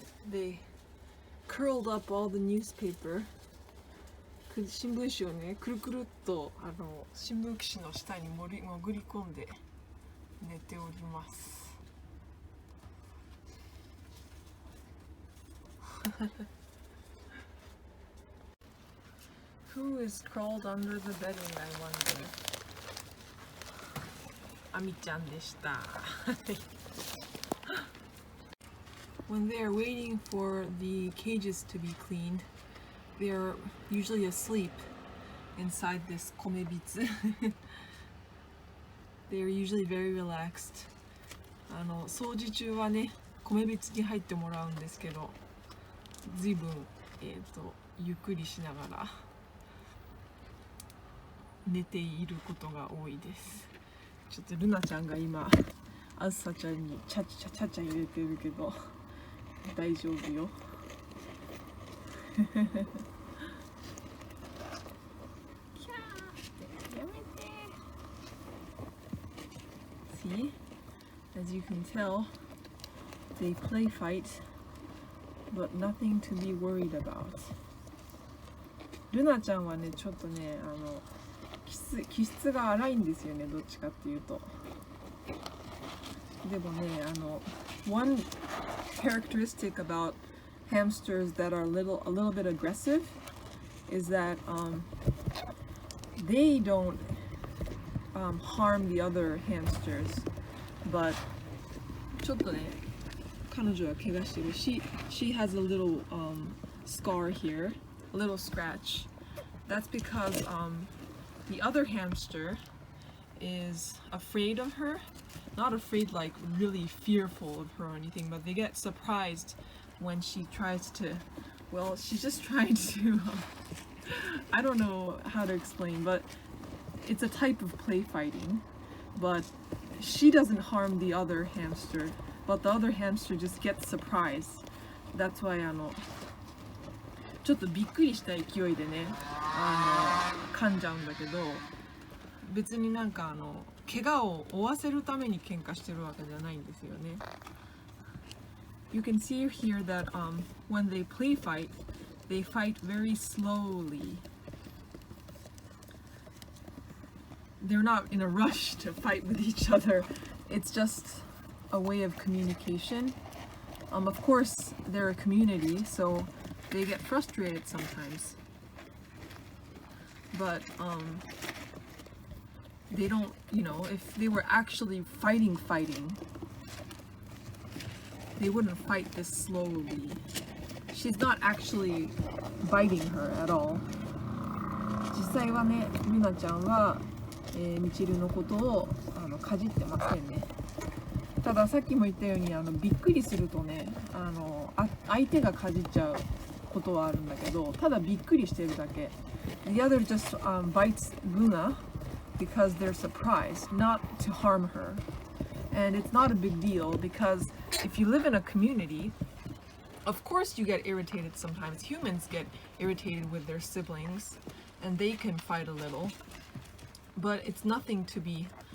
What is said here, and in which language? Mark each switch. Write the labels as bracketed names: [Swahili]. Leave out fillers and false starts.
[English] They curled up all the newspaper. [Japanese] 新聞紙をね、くるくるっと新聞紙の下に潜り込んで寝ております。 [English] Who is crawled under the bedding, I wonder? [Japanese] あみちゃんでした。 [English] When they are waiting for the cages to be cleaned, they are usually asleep inside this komebitsu. They are usually very relaxed. [Japanese] 掃除中はね、米びつに入ってもらうんですけど、随分ゆっくりしながら寝ていることが多いです。ちょっとルナちゃんが今、あずさちゃんにちゃちゃ入れてるけど、大丈夫よ。 [English] See, as you can tell, they play fight, but nothing to be worried about. [Japanese] ルナちゃんはね、ちょっとね、気質が荒いんですよね、どっちかっていうと。でもね、 [English] one characteristic about hamsters that are a little bit aggressive is that they don't harm the other hamsters, but [Japanese] ちょっとね、彼女は怪我してる。 [English] She has a little scar here, a little scratch. That's because the other hamster is afraid of her. Not afraid like really fearful of her or anything, but they get surprised when she tries to, well, she's just trying to, I don't know how to explain, but it's a type of play fighting, but she doesn't harm the other hamster, but the other hamster just gets surprised. That's why [Japanese] ちょっとびっくりした勢いでね、噛んじゃうんだけど、別になんか怪我を負わせるために喧嘩してるわけじゃないんですよね。 [English] You can see here that when they play fight, they fight very slowly. They're not in a rush to fight with each other. It's just a way of communication. Of course, they're a community, so they get frustrated sometimes. But they don't, if they were actually fighting, they wouldn't fight this slowly. She's not actually biting her at all. [Japanese] 実際はね、ルナちゃんは、ミチルのことをかじってませんね。たださっきも言ったようにびっくりするとね、相手がかじっちゃうことはあるんだけど、ただびっくりしてるだけ。 [English] The other just bites Luna because they're surprised, not to harm her. And it's not a big deal because if you live in a community, of course you get irritated sometimes. Humans get irritated with their siblings and they can fight a little, but it's nothing to be.